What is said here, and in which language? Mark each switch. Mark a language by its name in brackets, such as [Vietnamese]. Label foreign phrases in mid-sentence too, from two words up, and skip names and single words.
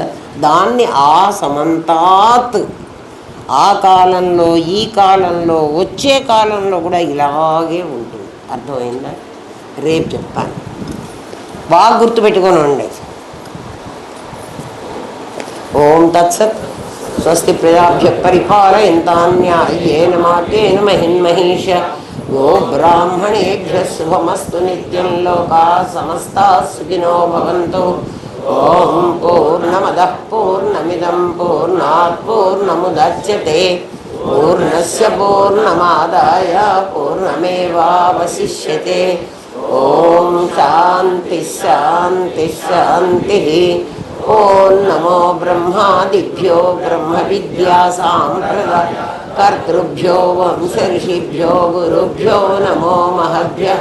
[Telugu] దాన్ని ఆ సమంతాత్, ఆ కాలంలో ఈ కాలంలో వచ్చే కాలంలో కూడా ఇలాగే ఉంటుంది. అర్థమైందా? రేపు చెప్తాను, బాగా గుర్తుపెట్టుకొని ఉండే. [Sanskrit] ఓం తత్సత్. స్వస్తి ప్రజాభ్య పరిపాలయంతాన్యాయేన మార్గేణ మహిన్మహీష. గో బ్రాహ్మణేభ్య శుభమస్తు నిత్యం. లోకా సమస్తాః సుఖినో భవంతు. ఓం పూర్ణమదః పూర్ణమిదం పూర్ణాత్ పూర్ణముదచ్యతే. పూర్ణస్య పూర్ణమాదాయ పూర్ణమేవావశిష్యతే. ఓం శాంతి శాంతి శాంతి. ఓం నమో బ్రహ్మాదిభ్యో బ్రహ్మ విద్యా సాంప్రదాయ కర్తృభ్యో వంశ ఋషిభ్యో గురుభ్యో నమో మహభ్యః.